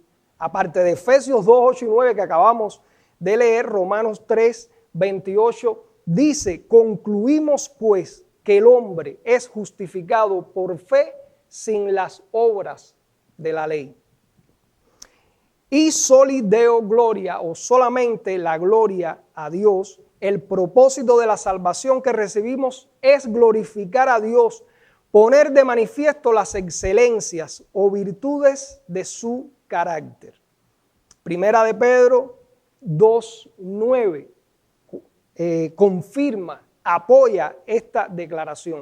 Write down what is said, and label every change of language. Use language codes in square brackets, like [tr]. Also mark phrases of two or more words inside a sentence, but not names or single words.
[es] Aparte de Efesios 2, 8 y 9 que acabamos de leer, Romanos 3, 28 dice: concluimos pues que el hombre es justificado por fe sin las obras de la ley. [la] Y soli Deo gloria, [es] o solamente la gloria a Dios, el propósito de la salvación que recibimos es glorificar a Dios, poner de manifiesto las excelencias o virtudes de su carácter. Primera de Pedro 2, 9 confirma, apoya esta declaración.